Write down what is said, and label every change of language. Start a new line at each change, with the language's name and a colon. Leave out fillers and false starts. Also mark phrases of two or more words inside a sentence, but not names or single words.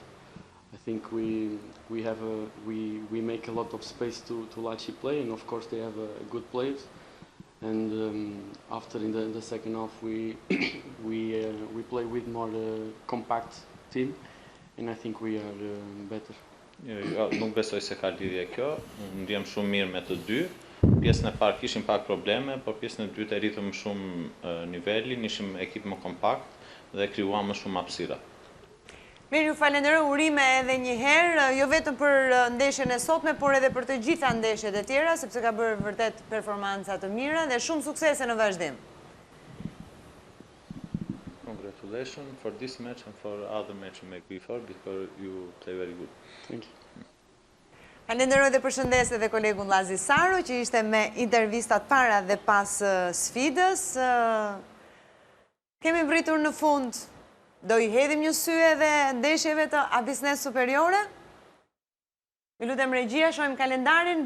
English: I think we make a lot of space to Laçi play, and of course they have good players. And after in the second half we play with more compact team, and I think we are better.
Albanian: Nuk besoj se ka lidhje kjo, ndjem shumë mirë me të dy, Pjesën e parë kishim pak probleme, por pjesën e dytë e rritëm shumë nivelin, ishim ekip më kompakt dhe krijuam më shumë hapësira. Mirë, ju falenderoj, urime edhe një herë, jo vetëm për ndeshjen e sotme, por edhe për të gjitha ndeshjet e tjera, sepse ka bërë vërtet performanca të mira dhe shumë suksese në vazhdim.
English: Congratulations for this match and for other match you make before because you play very good. Thank you.
Albanian: Falenderoj dhe përshëndes edhe kolegun Llazi Saro, që ishte me intervistat para dhe pas sfidës. Kemi vritur në fund. Do i hedhim një sy edhe ndeshjeve të Abisnes Superiore? Ju lutem regjia, shohim kalendarin.